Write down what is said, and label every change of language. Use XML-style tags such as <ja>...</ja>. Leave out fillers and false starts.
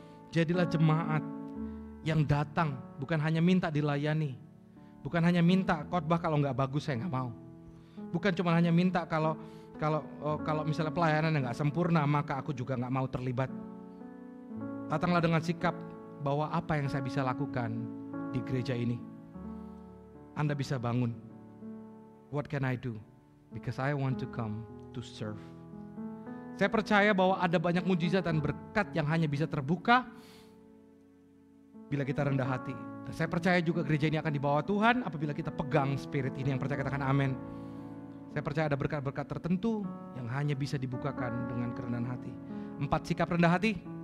<id>Jadilah jemaat yang datang, bukan hanya minta dilayani, bukan hanya minta khotbah kalau nggak bagus saya nggak mau. Bukan cuma hanya minta kalau misalnya pelayanan yang nggak sempurna maka aku juga nggak mau terlibat. Datanglah dengan sikap bahwa apa yang saya bisa lakukan di gereja ini. Anda bisa bangun.</id> <en>What can I do? Because I want to come to serve.</en> <id>Saya percaya bahwa ada banyak mujizat dan berkat yang hanya bisa terbuka bila kita rendah hati. Dan saya percaya juga gereja ini akan dibawa Tuhan apabila kita pegang spirit ini. Yang percaya katakan amin. Saya percaya ada berkat-berkat tertentu yang hanya bisa dibukakan dengan kerendahan hati. 4 sikap rendah hati.</id>